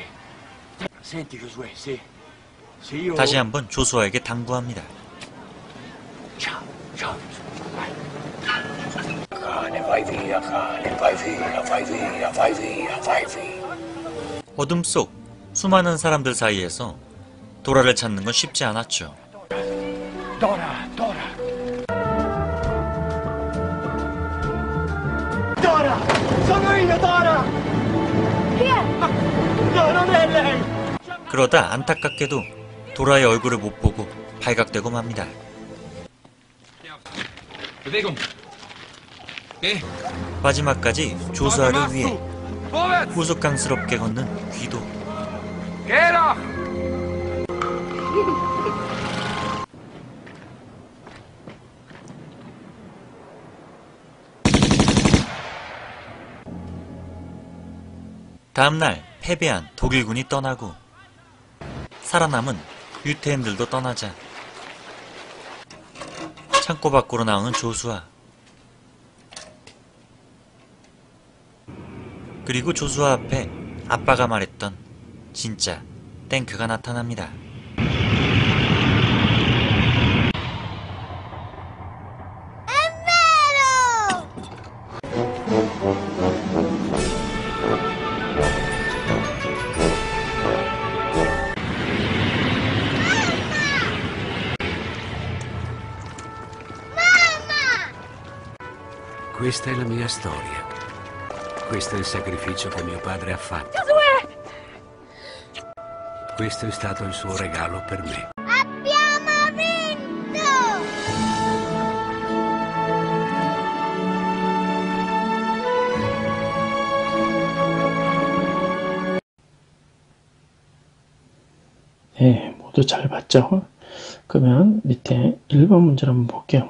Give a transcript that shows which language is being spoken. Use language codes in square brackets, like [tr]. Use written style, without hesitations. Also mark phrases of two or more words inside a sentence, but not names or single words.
[it] Senti, Giosuè, se io... [ko] 다시 한번 조수아에게 당부합니다. [it] Ciao, ciao, vai. Cane, vai via, cane, vai via, vai via, vai via, vai via. [ko] 어둠 속 수많은 사람들 사이에서 도라를 찾는 건 쉽지 않았죠. [it] Dora, Dora. Dora! Sono io, Dora! Chi è? No, non è lei! [ko] 그러다 안타깝게도 도라의 얼굴을 못 보고 발각되고 맙니다. [de] Bewegung. Geh. [ko] 마지막까지 조수아를 위해 우스꽝스럽게 걷는 귀도. [de] Geh doch! [ko] 다음날 패배한 독일군이 떠나고 살아남은 유태인들도 떠나자 창고 밖으로 나오는 조수아. 그리고 조수아 앞에 아빠가 말했던 진짜 탱크가 나타납니다. [it] Questa è la mia storia. Questo è il sacrificio che mio padre ha fatto. Questo è stato il suo regalo per me. Abbiamo vinto! [ko] 네, 모두 잘 봤죠? 그러면 밑에 1번 문제를 한번 볼게요.